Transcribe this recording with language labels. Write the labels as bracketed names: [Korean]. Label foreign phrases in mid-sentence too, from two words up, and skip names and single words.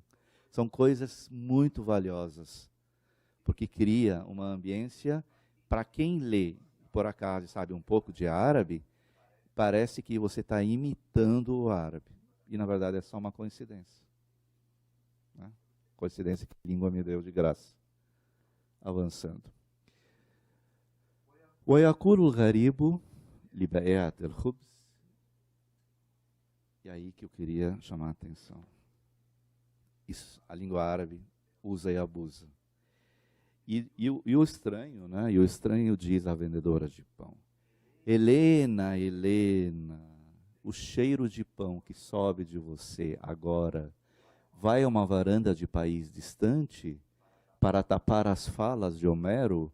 [Portuguese] São coisas muito valiosas, porque cria uma ambiência, para quem lê, por acaso, sabe um pouco de árabe, parece que você está imitando o árabe. E, na verdade, é só uma coincidência. coincidência que a língua me deu de graça. Avançando. [Arabic] ويقول الغريب لبائعة الخبز. [Portuguese] E aí que eu queria chamar a atenção. Isso, a língua árabe usa e abusa. E o estranho, né? E o estranho diz à vendedora de pão: Helena, Helena, o cheiro de pão que sobe de você agora vai a uma varanda de país distante para tapar as falas de Homero?